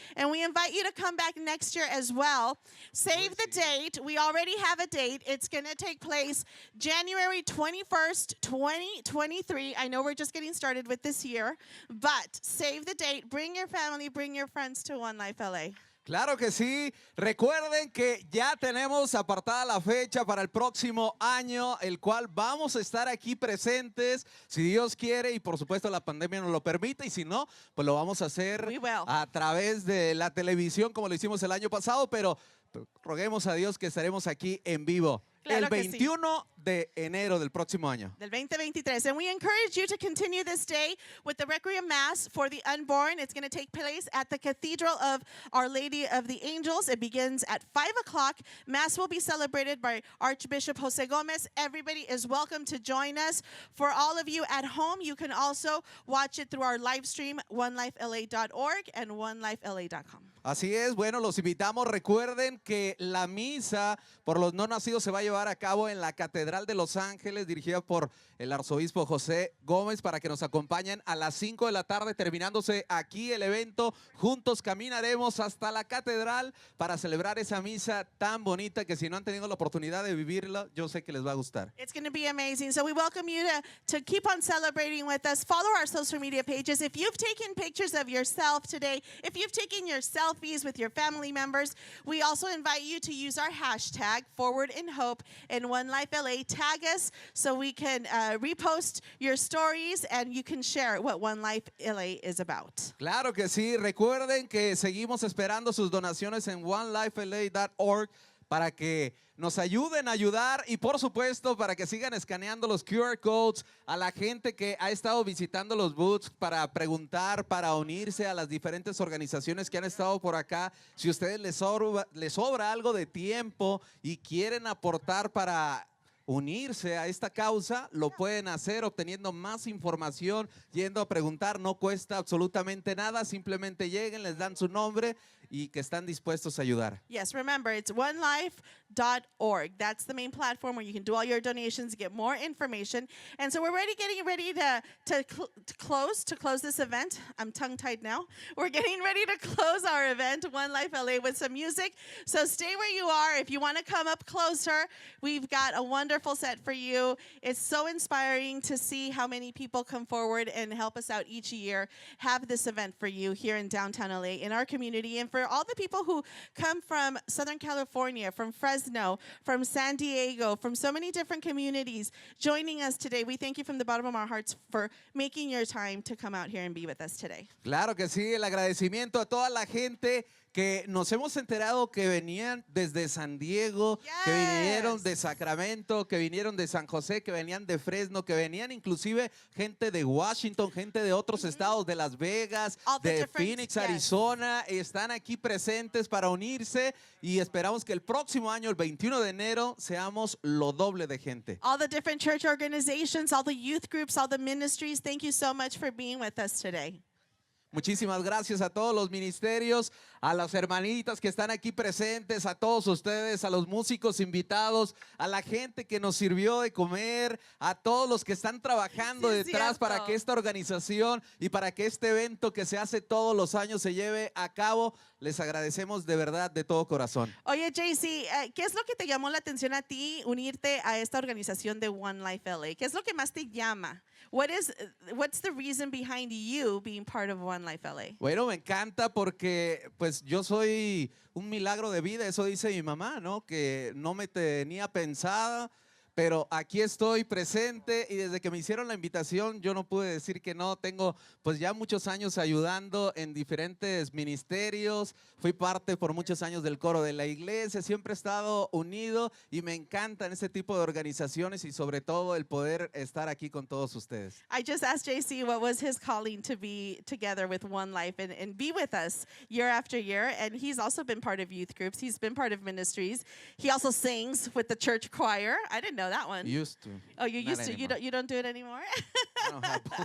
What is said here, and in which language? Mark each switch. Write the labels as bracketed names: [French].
[English] And we invite you to come back next year as well. Save the date. We already have a date. It's going to take place January 21st, 2023. I know we're just getting started with this year. But save the date, bring your family, bring your friends to One Life LA. [Spanish] Claro que sí. Recuerden que ya tenemos apartada la fecha para el próximo año, el cual vamos a estar aquí presentes, si Dios quiere y por supuesto la pandemia nos lo permite, y si no, pues lo vamos a hacer a través de la televisión como lo hicimos el año pasado, pero roguemos a Dios que estaremos aquí en vivo. Claro el 21 de enero del próximo año. Del 2023. [English] And we encourage you to continue this day with the Requiem Mass for the Unborn. It's going to take place at the Cathedral of Our Lady of the Angels. It begins at 5 o'clock. Mass will be celebrated by Archbishop Jose Gomez. Everybody is welcome to join us. For all of you at home, you can also watch it through our live stream, onelifela.org and onelifela.com. [Spanish] Así es, bueno, los invitamos. Recuerden que la misa por los no nacidos se va a llevar a cabo en la Catedral de Los Ángeles, dirigida por el arzobispo José Gómez, para que nos acompañen a las 5 de la tarde, terminándose aquí el evento. Juntos caminaremos hasta la catedral para celebrar esa misa tan bonita que si no han tenido la oportunidad de vivirla, yo sé que les va a gustar. [English] It's going to be amazing. So we welcome you to keep on celebrating with us. Follow our social media pages. If you've taken pictures of yourself today, if you've taken your selfies with your family members, we also invite you to use our hashtag Forward in Hope and One Life LA. Tag us so we can repost your stories and you can share what One Life LA is about. [Spanish] Claro que sí. Recuerden que seguimos esperando sus donaciones en onelifela.org para que nos ayuden a ayudar y por supuesto para que sigan escaneando los QR codes a la gente que ha estado visitando los booths para preguntar, para unirse a las diferentes organizaciones que han estado por acá. Si a ustedes les sobra algo de tiempo y quieren aportar para unirse a esta causa, lo pueden hacer obteniendo más información, yendo a preguntar. No cuesta absolutamente nada, simplemente lleguen, les dan su nombre y que están dispuestos a ayudar. [English] Yes, remember, it's onelife.org. That's the main platform where you can do all your donations, get more information. And so we're getting ready to close this event. I'm tongue-tied now. We're getting ready to close our event, One Life LA, with some music. So stay where you are. If you want to come up closer, we've got a wonderful set for you. It's so inspiring to see how many people come forward and help us out each year, have this event for you here in downtown LA, in our community. And for all the people who come from Southern California, from Fresno, from San Diego, from so many different communities joining us today, we thank you from the bottom of our hearts for making your time to come out here and be with us today. [Spanish] Claro que sí, el agradecimiento a toda la gente que nos hemos enterado que venían desde San Diego, que vinieron de Sacramento, que vinieron de San José, que venían de Fresno, que venían inclusive gente de Washington, gente de otros estados, de Las Vegas, de Phoenix, Arizona. Están aquí presentes para unirse y esperamos que el próximo año, el 21 de enero, seamos lo doble de gente. [English] All the different church organizations, all the youth groups, all the ministries, thank you so much for being with us today. [Spanish] Muchísimas gracias a todos los ministerios, a las hermanitas que están aquí presentes, a todos ustedes, a los músicos invitados, a la gente que nos sirvió de comer, a todos los que están trabajando detrás para que esta organización y para que este evento que se hace todos los años se lleve a cabo. Les agradecemos de verdad, de todo corazón. Oye, JC, ¿qué es lo que te llamó la atención a ti unirte a esta organización de One Life LA? ¿Qué es lo que más te llama? [English] What's the reason behind you being part of One Life LA? [Spanish] Bueno, me encanta porque pues yo soy un milagro de vida, eso dice mi mamá, ¿no? Que no me tenía pensada, pero aquí estoy presente y desde que me hicieron la invitación yo no pude decir que no. Tengo pues ya muchos años ayudando en diferentes ministerios, fui parte por muchos años del coro de la iglesia, siempre he estado unido y me encantan este tipo de organizaciones y sobre todo el poder estar aquí con todos ustedes. [English] I just asked JC what was his calling to be together with One Life and be with us year after year, and he's also been part of youth groups, he's been part of ministries, he also sings with the church choir. I didn't know that one. Used to. Oh, you used to. Anymore. You don't do it anymore? I don't have